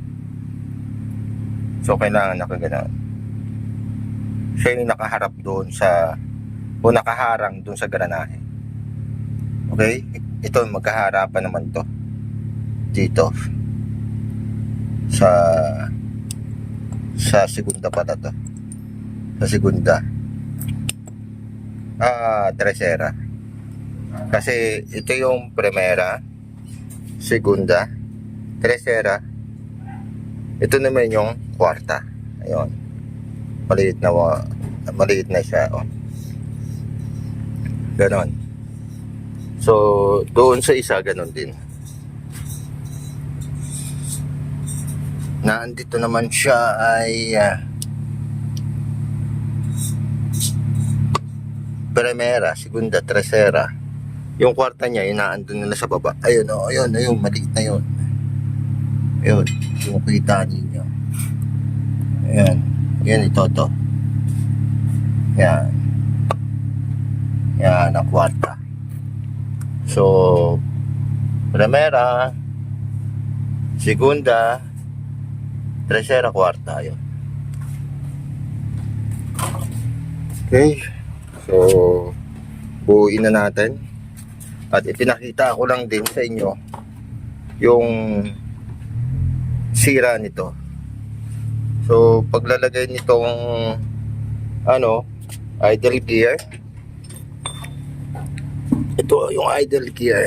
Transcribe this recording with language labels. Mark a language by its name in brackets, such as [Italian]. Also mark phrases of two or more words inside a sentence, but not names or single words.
[Filipino] So kailangan nakaganon. Siya yung nakaharap doon o nakaharang doon sa granahe. Okay? Ito magkaharapan naman to dito sa segunda pala to. Sa [Spanish] segunda. Tercera. [Filipino] Kasi ito yung [Spanish] primera, segunda, tercera. [Filipino] Ito naman yung kwarta. Ayun. Maliit na siya. Oh. Ganon. So, doon sa isa, ganon din. Naandito naman siya ay [Spanish] primera, segunda, tercera. [Filipino] Yung kwarta niya, yung naandun nila sa baba. Ayun, oh, ayun, maliit na yun. Ayun, yung kita ninyo. Ayan. Yan ito to. Yan. Yan ang kwarta. So, [Spanish] primera, segunda, tercera, [Filipino] kwarta. Yun. Okay. So, buuin na natin. At ipinakita ko lang din sa inyo yung sira nito. So paglalagay nitong [English] idle gear, [Filipino] ito yung [English] idle gear.